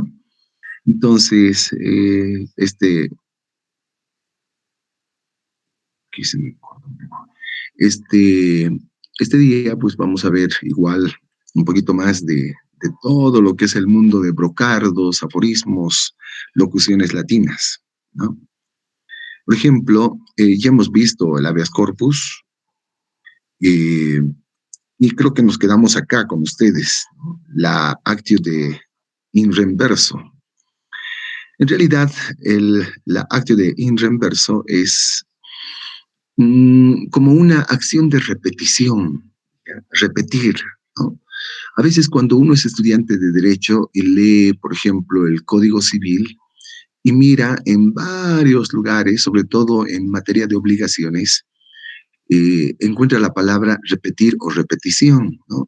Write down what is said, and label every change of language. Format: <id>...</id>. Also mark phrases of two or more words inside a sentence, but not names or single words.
<es>Entonces, aquí se me corta un poco. Este día, pues vamos a ver igual un poquito más de todo lo que es el mundo de brocardos, aforismos, locuciones latinas, ¿no? Por ejemplo, ya hemos visto el</es> <la>habeas corpus,</la> <es>eh, y creo que nos quedamos acá con ustedes, ¿no? La</es> <la>actio de in reverso.</la> <es>En realidad, la</es> <la>actio de in reverso</la> <es>es como una acción de repetición, ¿ya? Repetir, ¿no? A veces cuando uno es estudiante de derecho y lee, por ejemplo, el Código Civil y mira en varios lugares, sobre todo en materia de obligaciones, encuentra la palabra repetir o repetición, ¿no?</es>